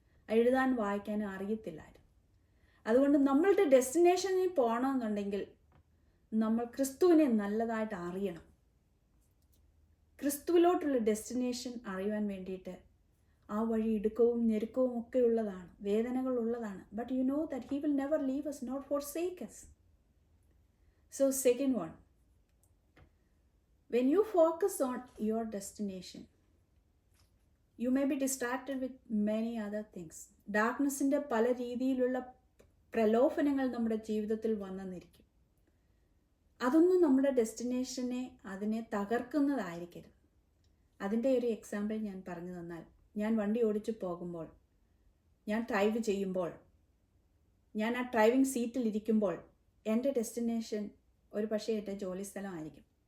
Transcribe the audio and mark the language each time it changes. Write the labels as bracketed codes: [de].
[ml] എഴുതാൻ വായിക്കാനും അറിയത്തില്ലായിരുന്നു. അതുകൊണ്ട് നമ്മളുടെ ഡെസ്റ്റിനേഷനിൽ പോകണമെന്നുണ്ടെങ്കിൽ നമ്മൾ ക്രിസ്തുവിനെ നല്ലതായിട്ട് അറിയണം. ക്രിസ്തുവിലോട്ടുള്ള ഡെസ്റ്റിനേഷൻ അറിയുവാൻ വേണ്ടിയിട്ട് ആ വഴി ഇടുക്കവും ഞെരുക്കവും ഒക്കെ ഉള്ളതാണ്, വേദനകൾ ഉള്ളതാണ്. [en] But you know that he will never leave us, not forsake us. So second one, when you focus on your destination, you may be distracted with many other things. [ml] ഡാർക്ക്നെസ്സിൻ്റെ പല രീതിയിലുള്ള പ്രലോഭനങ്ങൾ നമ്മുടെ ജീവിതത്തിൽ വന്നെന്നിരിക്കും. അതൊന്നും നമ്മുടെ ഡെസ്റ്റിനേഷനെ, അതിനെ തകർക്കുന്നതായിരിക്കരുത്. അതിൻ്റെ ഒരു എക്സാമ്പിൾ ഞാൻ പറഞ്ഞു തന്നാൽ, ഞാൻ വണ്ടി ഓടിച്ചു പോകുമ്പോൾ, ഞാൻ ഡ്രൈവ് ചെയ്യുമ്പോൾ, ഞാൻ ആ ഡ്രൈവിംഗ് സീറ്റിൽ ഇരിക്കുമ്പോൾ എൻ്റെ ഡെസ്റ്റിനേഷൻ ഒരു പക്ഷേ എൻ്റെ ജോലി സ്ഥലമായിരിക്കും.